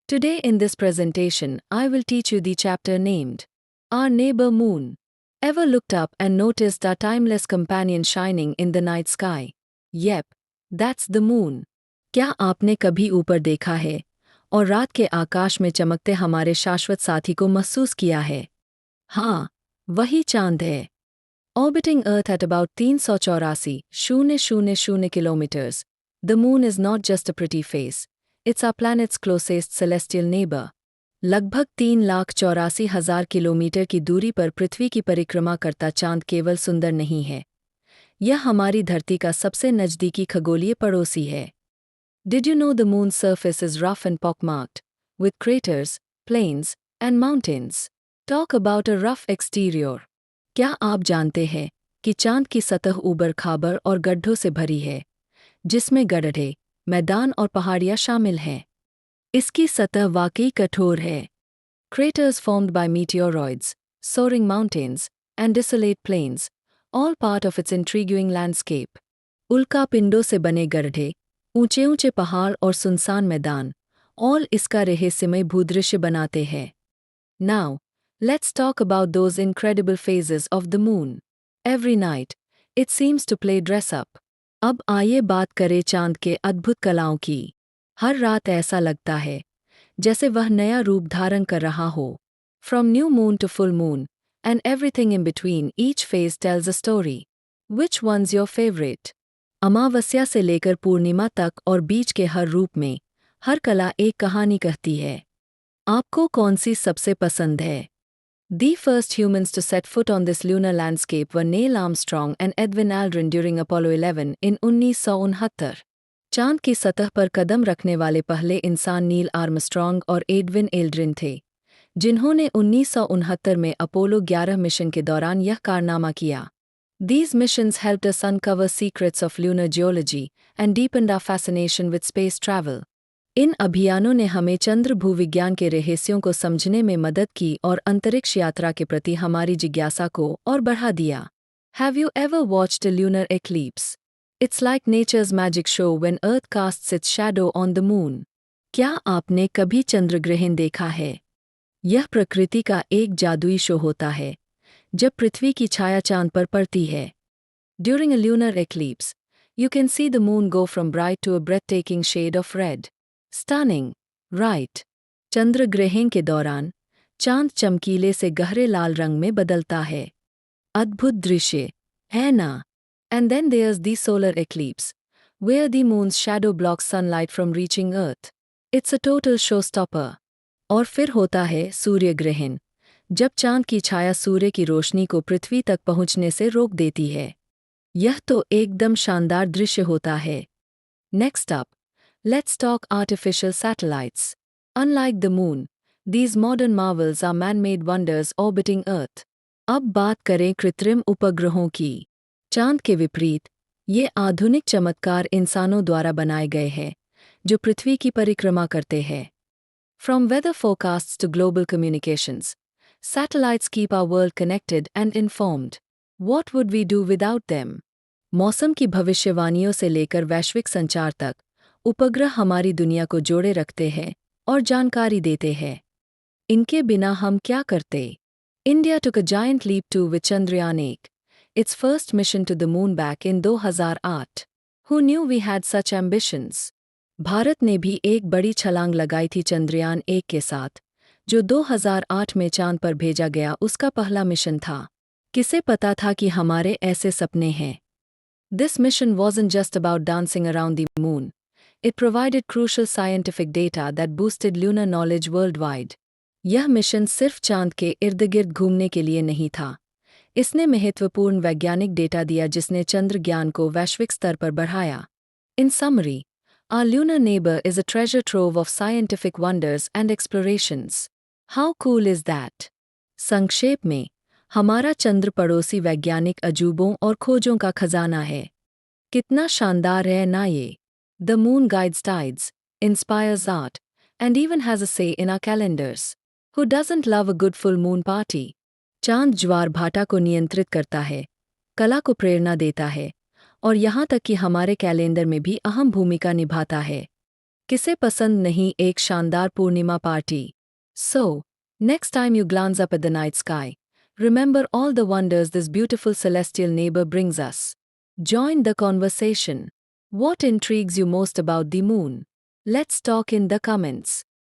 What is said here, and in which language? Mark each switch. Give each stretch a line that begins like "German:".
English: Today in this presentation, I will teach you the chapter named Our Neighbor Moon. Ever looked up and noticed our timeless companion shining in the night sky? Yep, that's the moon.
Hindi: क्या आपने कभी ऊपर देखा है और रात के आकाश में चमकते हमारे शाश्वत साथी को महसूस किया है? हाँ, वही चांद है.
English: Orbiting Earth at about 384,000 kilometers, the moon is not just a pretty face, it's our planet's closest celestial neighbor.
Hindi: लगभग 3,84,000 किलोमीटर की दूरी पर पृथ्वी की परिक्रमा करता चांद केवल सुंदर नहीं है, यह हमारी धरती का सबसे नज़दीकी खगोलीय पड़ोसी है.
English: Did you know the moon's surface is rough and pockmarked, with craters, plains, and mountains? Talk about a rough exterior.
Hindi: क्या आप जानते हैं कि चांद की सतह ऊबड़-खाबड़ और गड्ढों से भरी है, जिसमें गड्ढे, मैदान और पहाड़ियाँ शामिल हैं? इसकी सतह वाकई कठोर है.
English: Craters formed by meteoroids, soaring mountains, and desolate plains, all part of its intriguing landscape.
Hindi: उल्कापिंडों से बने गड्ढे, ऊंचे-ऊंचे पहाड़ और सुनसान मैदान,
English: all
Hindi: इसका रहस्यमय भूदृश्य बनाते हैं.
English: Now, let's talk about those incredible phases of the moon. Every night, it seems to play dress up.
Hindi: अब आइए बात करें चांद के अद्भुत कलाओं की. हर रात ऐसा लगता है जैसे वह नया रूप धारण कर रहा हो.
English: From new moon to full moon, and everything in between, each phase tells a story. Which one's your favorite?
Hindi: अमावस्या से लेकर पूर्णिमा तक और बीच के हर रूप में, हर कला एक कहानी कहती है. आपको कौन सी सबसे पसंद है?
English: The first humans to set foot on this lunar landscape were Neil Armstrong and Edwin Aldrin during Apollo 11 in 1969.
Hindi: चांद की सतह पर कदम रखने वाले पहले इंसान नील आर्मस्ट्रॉन्ग और एडविन एल्ड्रिन थे, जिन्होंने 1969 में अपोलो 11 मिशन के दौरान यह कारनामा किया.
English: These missions helped us uncover secrets of lunar geology and deepened our fascination with space travel.
Hindi: इन अभियानों ने हमें चंद्र भूविज्ञान के रहस्यों को समझने में मदद की और अंतरिक्ष यात्रा के प्रति हमारी जिज्ञासा को और बढ़ा दिया.
English: Have you ever watched a lunar eclipse? It's like nature's magic show when Earth casts its shadow on the moon.
Hindi: क्या आपने कभी चंद्रग्रहण देखा है? यह प्रकृति का एक जादुई शो होता है, जब पृथ्वी की छाया चांद पर पड़ती है.
English: During a lunar eclipse, you can see the moon go from bright to a breathtaking shade of red. Stunning, right?
Hindi: चंद्रग्रहण के दौरान चांद चमकीले से गहरे लाल रंग में बदलता है. अद्भुत दृश्य, है ना?
English: And then there's the solar eclipse, where the moon's shadow blocks sunlight from reaching Earth. It's a total showstopper.
Hindi: और फिर होता है सूर्य ग्रहण, जब चांद की छाया सूर्य की रोशनी को पृथ्वी तक पहुंचने से रोक देती है. यह तो एकदम शानदार दृश्य होता है.
English: Next up, let's talk artificial satellites. Unlike the moon, these modern marvels are man-made wonders orbiting Earth.
Hindi: अब बात करें कृत्रिम उपग्रहों की. चांद के विपरीत, ये आधुनिक चमत्कार इंसानों द्वारा बनाए गए हैं, जो पृथ्वी की परिक्रमा करते हैं.
English: From weather forecasts to global communications, satellites keep our world connected and informed. What would we do without them?
Hindi: मौसम की भविष्यवाणियों से लेकर वैश्विक संचार तक, उपग्रह हमारी दुनिया को जोड़े रखते हैं और जानकारी देते हैं. इनके बिना हम क्या करते?
English: India took a giant leap too with Chandrayaan 8, its first mission to the moon back in 2008. Who knew we had such ambitions?
Hindi: Bharat ने भी एक बड़ी छलांग लगाई थी चंद्रयान 1 के साथ, जो 2008 में चांद पर भेजा गया उसका पहला मिशन था. किसे पता था कि हमारे ऐसे सपने हैं?
English: This mission wasn't just about dancing around the moon. It provided crucial scientific data that boosted lunar knowledge worldwide.
Hindi: यह मिशन सिर्फ चांद के इर्द-गिर्द घूमने के लिए नहीं था. इसने महत्वपूर्ण वैज्ञानिक डेटा दिया जिसने चंद्र ज्ञान को वैश्विक स्तर पर बढ़ाया.
English: In summary, our lunar neighbor is a treasure trove of scientific wonders and explorations. How cool is that?
Hindi: संक्षेप में, हमारा चंद्र पड़ोसी वैज्ञानिक अजूबों और खोजों का खजाना है. कितना शानदार है ना ये?
English: The moon guides tides, inspires art, and even has a say in our calendars. Who doesn't love a good full moon party?
Hindi: चांद ज्वार भाटा को नियंत्रित करता है, कला को प्रेरणा देता है, और यहाँ तक कि हमारे कैलेंडर में भी अहम भूमिका निभाता है. किसे पसंद नहीं एक शानदार पूर्णिमा party?
English: So, next time you glance up at the night sky, remember all the wonders this beautiful celestial neighbor brings us. Join the conversation. What intrigues you most about the moon? Let's talk in the comments.